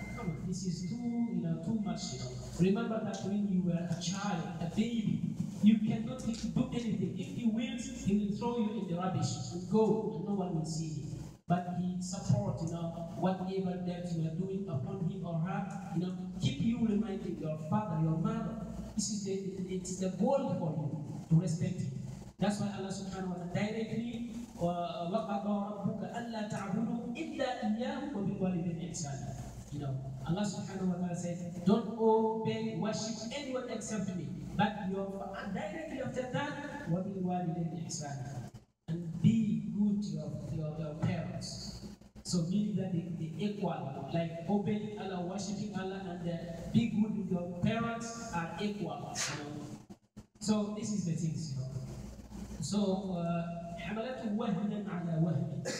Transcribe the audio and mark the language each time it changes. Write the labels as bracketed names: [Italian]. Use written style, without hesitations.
[English] Come on, this is too much. Remember that when you were a child, a baby, you cannot do anything. If he wills, he will throw you in the rubbish and go, and no one will see him. But he supports, whatever that you are doing upon him or her, keep you reminding your father, your mother. It's the goal for you to respect him. That's why Allah subhanahu wa ta'ala directly [Arabic] وَقَضَى رَبُّكَ أَلَّا تَعْبُدُوا إِلَّا إِيَّاهُ وَبِالْوَالِدَيْنِ إِحْسَانًا. [English] Allah subhanahu wa ta'ala says, don't obey, worship anyone except me. But directly after that, [Arabic] وَبِالْوَالِدَيْنِ إِحْسَانًا. [English] And be good to your parents. So meaning that the equal, like obeying Allah, worshiping Allah, and be good with your parents are equal. So this is the things. [Arabic] So حملته وهنا على وهن.